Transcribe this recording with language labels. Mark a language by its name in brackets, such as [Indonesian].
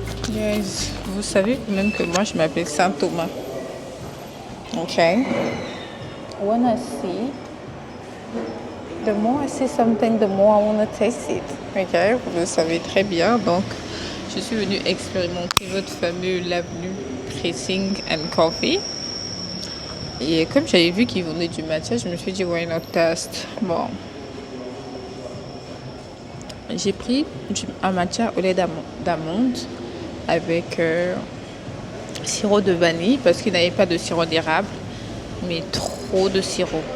[English] Guys, [French] vous savez même que moi je m'appelle Saint Thomas. Ok. [English] When I see, the more I see something, the more I want to taste it. [French] Ok, vous le savez très bien. Donc, je suis venue expérimenter votre fameux l'avenue Pressing and Coffee. Et comme j'avais vu qu'ils vendaient du matcha, je me suis dit [English] why not test. [French] Bon. J'ai pris un matcha au lait d'amande avec sirop de vanille parce qu'il n'avait pas de sirop d'érable, mais trop de sirop.